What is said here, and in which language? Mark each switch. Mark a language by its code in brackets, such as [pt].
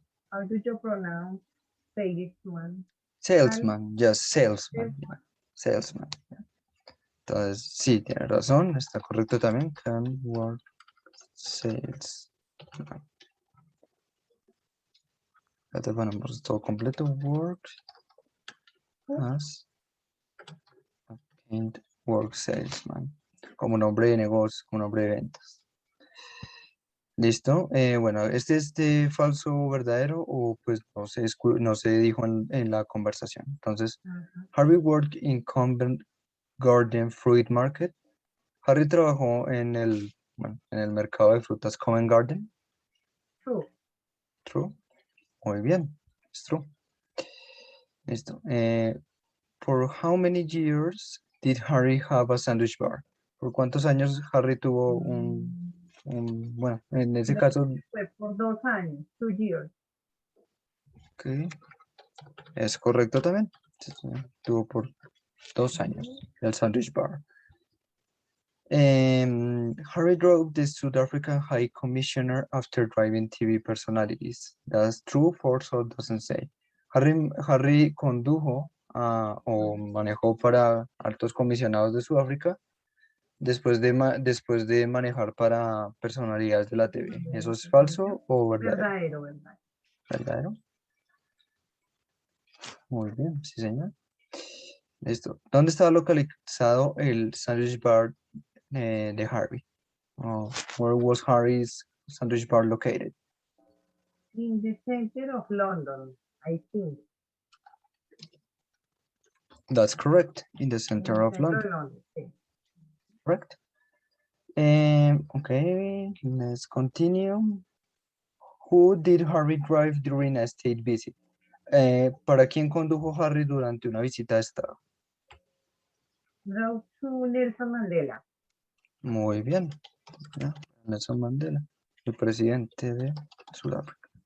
[en] How do you pronounce salesman? Salesman, yes, salesman. Salesman. Yeah, salesman. Yeah. [es] Entonces, sí, tiene razón, está correcto también. [en] Can work sales. [es] Ya te ponemos todo completo. [en] Work as and work salesman. [es] Como nombre de negocio, como nombre de ventas. Listo. Bueno, ¿este es de falso o verdadero? O pues no se dijo en la conversación. Entonces, Ajá. [en] Harry worked in Covent Garden Fruit Market. [es] Harry trabajó en el mercado de frutas Covent Garden. [en] True. True. [es] Muy bien. Es true. Listo. [en] For how many years did Harry have a sandwich bar? [es] ¿Por cuántos años Harry tuvo bueno, en ese Creo caso, que fue por 2 años, [en] 2 years. [es] ok, es correcto también. Sí, sí, tuvo por 2 años el sandwich bar. [en] Harry drove the South African High Commissioner after driving TV personalities. That's true, false, or doesn't say. [es] Harry condujo o manejó para altos comisionados de Sudáfrica después de manejar para personalidades de la TV. ¿Eso es falso o verdadero? Verdadero, verdad. ¿Verdadero? Muy bien, sí señor. Listo. ¿Dónde estaba localizado el sandwich bar de Harry? Where was Harry's sandwich bar located? [en] In the center of London, I think. That's correct. In the In center the of center London. of London, sí. Correct. Okay, let's continue. Who did Harry drive during a state visit? [es] ¿Para quién condujo Harry durante una visita de estado? [en] Drove to Nelson Mandela. [es] Muy bien. Ya, Nelson Mandela, el presidente de Sudáfrica.